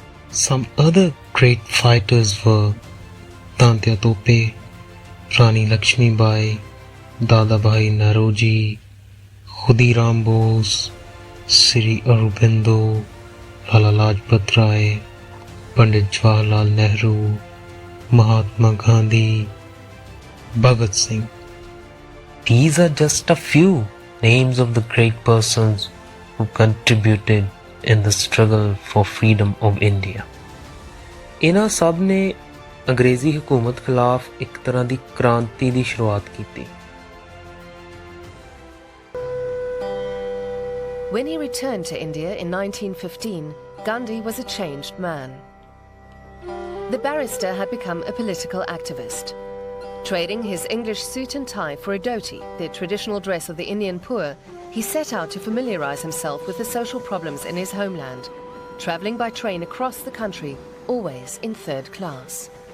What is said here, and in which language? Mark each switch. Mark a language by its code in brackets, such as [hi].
[en] Some other great fighters were Tantya Tope, Rani Lakshmi Bai, Dadabhai Naroji, Khudiram Bose, Sri Aurobindo, Lala Lajpat Rai, Pandit Jawaharlal Nehru, Mahatma Gandhi, Bhagat Singh. These are just a few names of the great persons who contributed in the struggle for freedom of India. [pa] ਇਹਨਾਂ ਸਭ ਨੇ ਅੰਗਰੇਜ਼ੀ ਹਕੂਮਤ ਖਿਲਾਫ ਇੱਕ ਤਰ੍ਹਾਂ ਦੀ ਕ੍ਰਾਂਤੀ ਦੀ ਸ਼ੁਰੂਆਤ ਕੀਤੀ। [en] When he returned to India in 1915, Gandhi was a changed man. The barrister had become a political activist. Trading his English suit and tie for a dhoti, the traditional dress of the Indian poor, he set out to familiarize himself with the social problems in his homeland, traveling by train across the country, always in third class.